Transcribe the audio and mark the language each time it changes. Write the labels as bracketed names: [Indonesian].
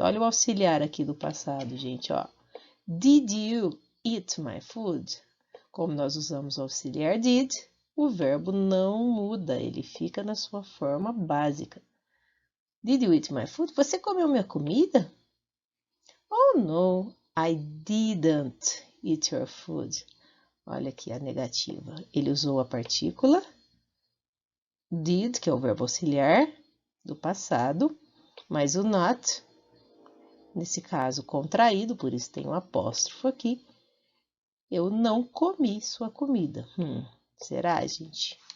[Portuguese] Olha o auxiliar aqui do passado, gente, ó. [English] Did you eat my food? [Portuguese] Como nós usamos o auxiliar did, o verbo não muda, ele fica na sua forma básica. [English] Did you eat my food? [Portuguese] Você comeu minha comida? [English] Oh, no, I didn't eat your food. [Portuguese] Olha aqui a negativa. Ele usou a partícula did, que é o verbo auxiliar do passado, mas o not, nesse caso contraído, por isso tem um apóstrofo aqui. Eu não comi sua comida. Será, gente?